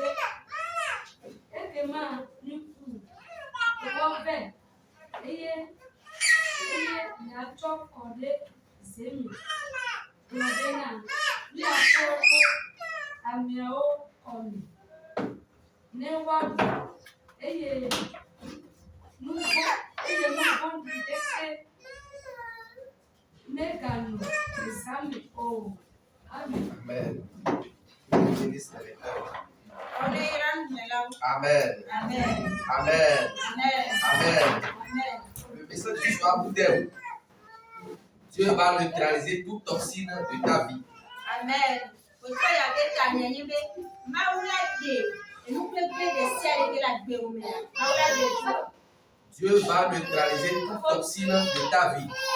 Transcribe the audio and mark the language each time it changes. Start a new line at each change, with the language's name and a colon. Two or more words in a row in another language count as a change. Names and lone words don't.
Ewe: ekema nuku wɔvɛ eye miatsɔ kɔ ɖe ze me gblɔ bena miatsɔ ɖo ameawo kɔme ne woaɖu eye nuvɔ̃ɖi ɖeke meganɔ zãme o. Amen. Amen. Amen. Amen. Amen. Amen.
French: Le message du soir vous t'aime. Dieu va neutraliser toute toxine de ta vie. Amen. Dieu va neutraliser toute toxine de ta vie.